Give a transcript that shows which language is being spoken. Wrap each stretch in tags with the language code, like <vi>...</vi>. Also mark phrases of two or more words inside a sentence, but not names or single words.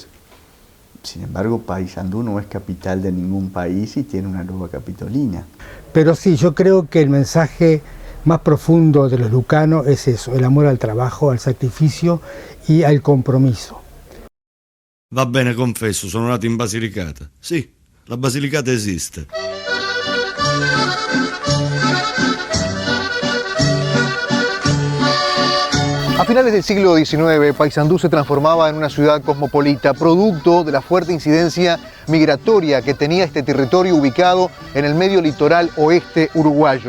<es>Sin embargo, Paysandú no es capital de ningún país y tiene una loba capitolina. Pero sí, yo creo que el mensaje más profundo de los lucanos es eso, el amor al trabajo, al sacrificio y al compromiso.</es> <it>Va bene, confesso, sono nato in Basilicata. Sì, la Basilicata esiste.</it> <es>A finales del siglo XIX, Paysandú se transformaba en una ciudad cosmopolita, producto de la fuerte incidencia migratoria que tenía este territorio ubicado en el medio litoral oeste uruguayo.</es>